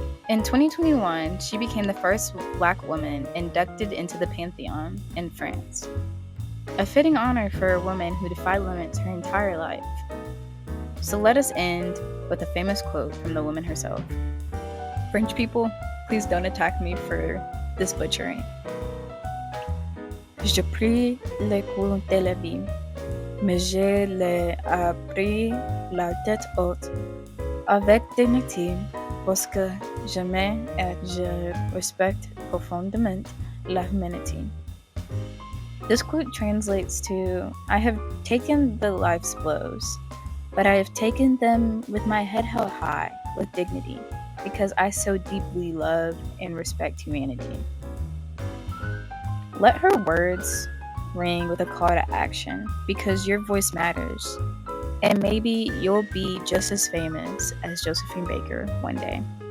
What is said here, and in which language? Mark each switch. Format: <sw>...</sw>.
<en>In 2021, she became the first Black woman inducted into the Pantheon in France, a fitting honor for a woman who defied limits her entire life. So let us end with a famous quote from the woman herself. French people, please don't attack me for this butchering.</en> <fr>Je pris le cours de la vie, mais je l'ai appris la tête haute, avec dignité, parce que j'aime et je respecte profondément la humanité.</fr> <en>This quote translates to, I have taken the life's blows, but I have taken them with my head held high, with dignity, because I so deeply love and respect humanity. Let her words ring with a call to action, because your voice matters, and maybe you'll be just as famous as Josephine Baker one day.</en>